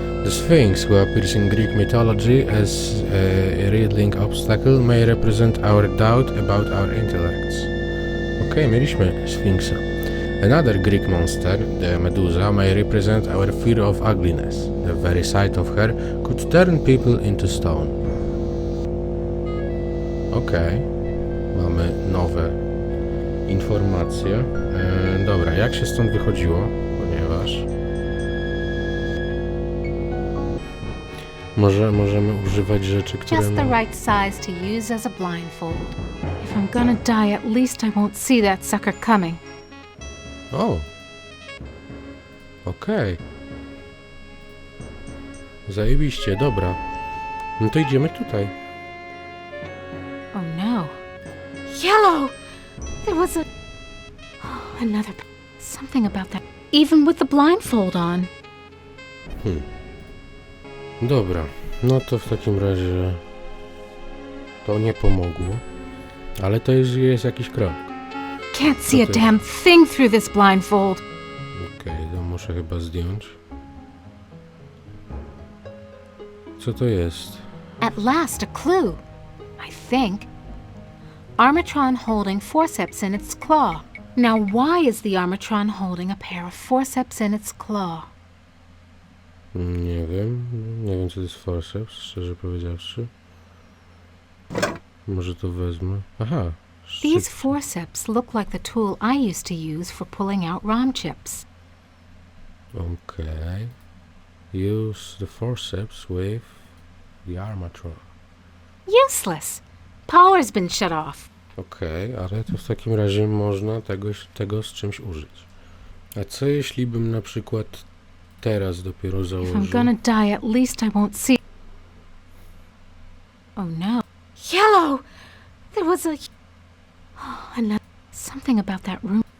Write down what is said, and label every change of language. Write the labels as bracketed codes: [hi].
[en] The Sphinx, who appears in Greek mythology as a riddling obstacle, may represent our doubt about our intellects. [pl] Okej, mieliśmy Sfinksa. [en] Another Greek monster, the Medusa, may represent our fear of ugliness. The very sight of her could turn people into stone. [pl] Okej, mamy nowe informacje. Dobra, jak się stąd wychodziło? Ponieważ możemy używać rzeczy, które [en] Just the right size to use as a blindfold. If I'm gonna die, at least I won't see that sucker coming. [pl] O! Okej. Zajebiście, dobra. No to idziemy tutaj. [en] Oh no. Yellow! There was a... Oh, another... Something about that. Even with the blindfold on. [pl] Dobra. No to w takim razie to nie pomogło. Ale to jest jakiś krok. [en] Can't see a damn thing through this blindfold. [pl] Okej, to muszę chyba zdjąć. Co to jest? [en] At last, a clue. I think. Armatron holding forceps in its claw. Now, why is the Armatron holding a pair of forceps in its claw? [pl] Nie wiem. Nie wiem, co to jest forceps, szczerze powiedziawszy. Może to wezmę. Aha. [en] These forceps look like the tool I used to use for pulling out ROM chips. Okay. Use the forceps with the armatron. Useless. Power's been shut off. [pl] Okej, ale to w takim razie można tego z czymś użyć. A co jeśli bym na przykład teraz dopiero [en] If I'm [pl] założył? [en] gonna die, at least I won't see. Oh no. Yellow! There was a... Oh, another... Something about that room.